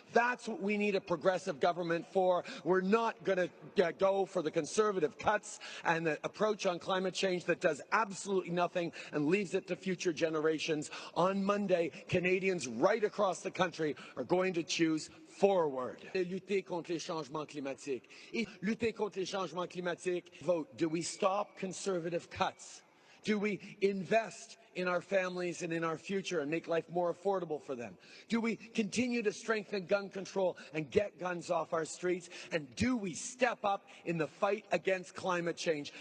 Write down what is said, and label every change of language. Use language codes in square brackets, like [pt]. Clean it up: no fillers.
[en] That's what we need a progressive government for. We're not going to go for the conservative cuts and the approach on climate change that does absolutely nothing and leaves it to future generations. On Monday, Canadians right across the country are going to choose forward. [fr] Lutter contre les changements climatiques. Et lutter contre les changements climatiques. [en] Vote. Do we stop conservative cuts? Do we invest in our families and in our future and make life more affordable for them? Do we continue to strengthen gun control and get guns off our streets? And do we step up in the fight against climate change?